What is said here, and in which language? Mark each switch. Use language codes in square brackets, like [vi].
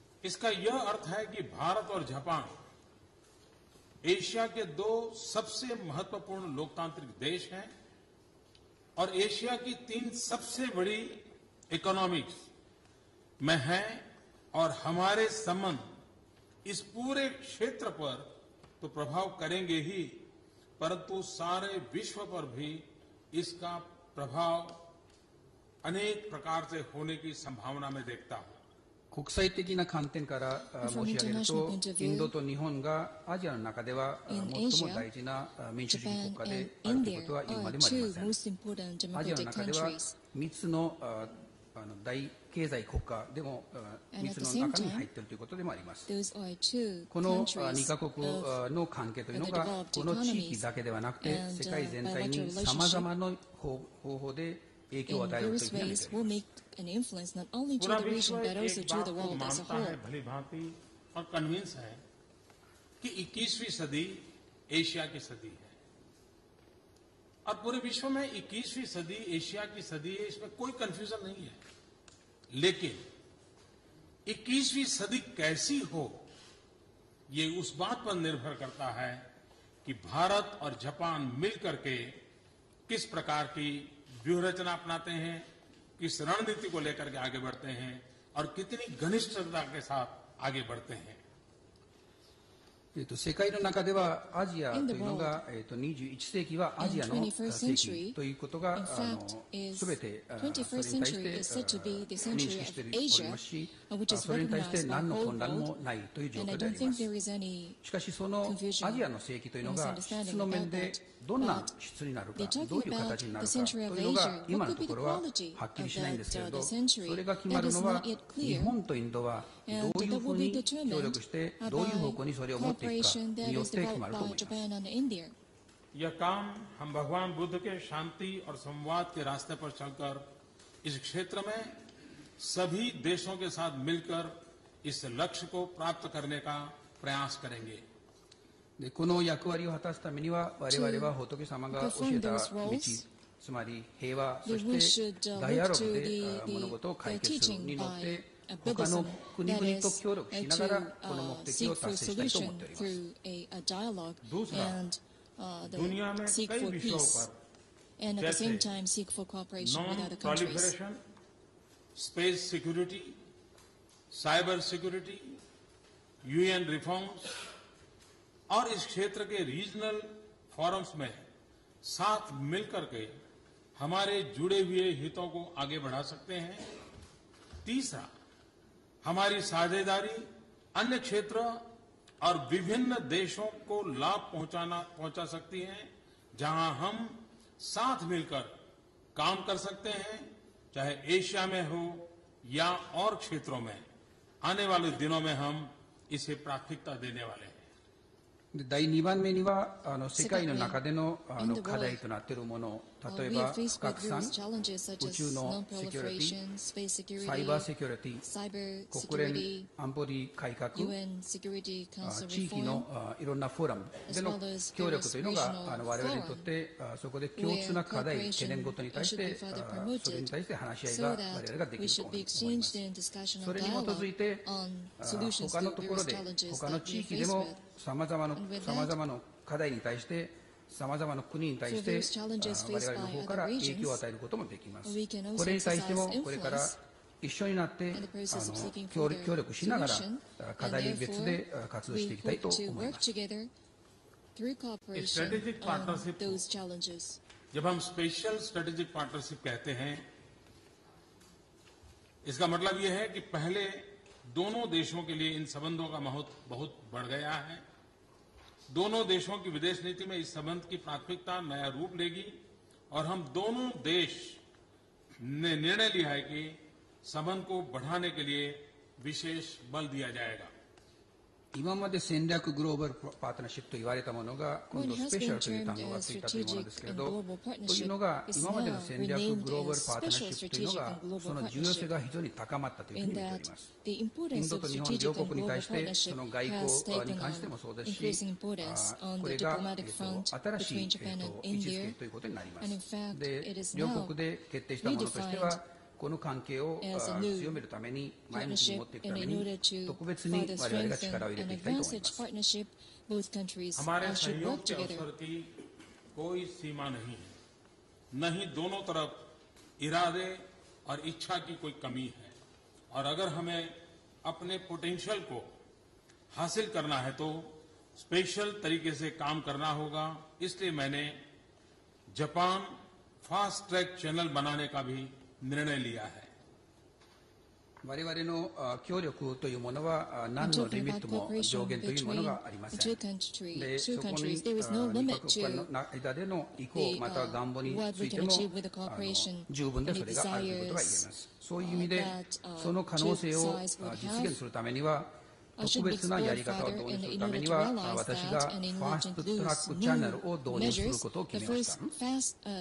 [hi] इसका यह अर्थ है कि भारत और जापान एशिया के दो सबसे महत्वपूर्ण लोकतांत्रिक देश हैं और एशिया की तीन सबसे बड़ी इकोनॉमिक्स में हैं और हमारे संबंध इस पूरे क्षेत्र पर तो प्रभाव करेंगे ही, परंतु सारे विश्व पर भी इसका प्रभाव अनेक प्रकार से होने की संभावना में देखता हूं। [ja] 国際的な観点から申し上げると、インドと日本がアジアの中では最も大事な民主主義国家であるということは言うまでもありません。アジアの中では3つの大経済国家でも密の中に入っているということでもあります。この2カ国の関係というのがこの地域だけではなくて世界全体にさまざまな方法で影響を与えるというふうに見ています。 [hi] पूरा विश्व एक बात को मानता है भली भांति और कन्विंस है कि 21वीं सदी एशिया की सदी है और पूरे विश्व में 21वीं सदी एशिया की सदी है, इसमें कोई कंफ्यूजन नहीं है। लेकिन 21वीं सदी कैसी हो ये उस बात पर निर्भर करता है कि भारत और जापान मिलकर के किस प्रकार की व्यूहरचना अपनाते हैं, किस रणनीति को लेकर के आगे बढ़ते हैं और कितनी घनिष्ठता के साथ आगे बढ़ते हैं। [ja] 世界の中ではアジアというのが21世紀はアジアの世紀ということがすべてそれに対して認識しておりますし、それに対して何の混乱もないという状況であります。しかしそのアジアの世紀というのが質の面でどんな質になるか、どういう形になるかというのが今のところははっきりしないんですけれど、それが決まるのは日本とインドはどういうふうに協力してどういう方向にそれを持っていくかによって決まると思います。 [hi] यह काम हम भगवान बुद्ध के शांति और संवाद के रास्ते पर चलकर इस क्षेत्र में सभी देशों के साथ मिलकर इस लक्ष्य को प्राप्त करने का प्रयास करेंगे। [ja] でこの役割を果たすためには我々は仏様が教えた道、つまり平和、そしてダイアログで物事を解決するによって他の国々と協力しながらこの目的を達成したいと思っております。 [hi] दूसरा, दुनिया में कई विषयों पर जैसे non proliferation, space security, cyber security, UN reforms और इस क्षेत्र के रीजनल फोरम्स में साथ मिलकर के हमारे जुड़े हुए हितों को आगे बढ़ा सकते हैं। तीसरा, हमारी साझेदारी अन्य क्षेत्र और विभिन्न देशों को लाभ पहुंचा सकती है, जहां हम साथ मिलकर काम कर सकते हैं, चाहे एशिया में हो या और क्षेत्रों में। आने वाले दिनों में हम इसे प्राथमिकता देने वाले हैं। [ja] 第2番目には世界の中での課題となっているもの、例えば不拡散、宇宙のセキュリティ、サイバーセキュリティ、国連安保理改革、地域のいろんなフォーラムでの協力というのが我々にとってそこで共通な課題、懸念事に対してそれに対して話し合いが我々ができると思います。それに基づいて他のところで他の地域でもさまざまな課題に対してさまざまな国に対して我々の方から影響を与えることもできます。これに対してもこれから一緒になって協力しながら課題別で活動していきたいと思います。 [hi] स्ट्रेटेजिक पार्टनरशिप, जब हम स्पेशल स्ट्रेटेजिक पार्टनरशिप कहते हैं, इसका मतलब यह है कि पहले दोनों देशों के लिए इन संबंधों का महत्व बहुत बढ़ गया है। दोनों देशों की विदेश नीति में इस संबंध की प्राथमिकता नया रूप लेगी और हम दोनों देश ने निर्णय लिया है कि संबंध को बढ़ाने के लिए विशेष बल दिया जाएगा। [ja] 今まで戦略グローバルパートナーシップと言われたものが今度スペシャルという単語がついたというものですけれど、というのが今までの戦略グローバルパートナーシップというのがその重要性が非常に高まったというふうに見ております。インドと日本両国に対してその外交に関してもそうですし、これが新しい位置づけということになります。で、両国で決定したものとしてはこの関係を強めるために前向きに持っていくために特別に我々が力を入れていきたいと思います。 [hi] हमारे सहयोग के अवसर की कोई सीमा नहीं है, न ही दोनों तरफ इरादे और इच्छा की कोई कमी है। और अगर हमें अपने पोटेंशियल को हासिल करना है तो स्पेशल तरीके से काम करना होगा। इसलिए मैंने जापान फास्ट ट्रैक चैनल बनाने का भी निर्णय लिया है। [ja] 我々の協力というものは何のリミットも上限というものがありません。で、そこに2カ国間の間での意向または願望についても十分でそれがあるということが言えます。そういう意味でその可能性を実現するためには特別なやり方を導入するためには私がファーストトラックチャンネルを導入することを決めました。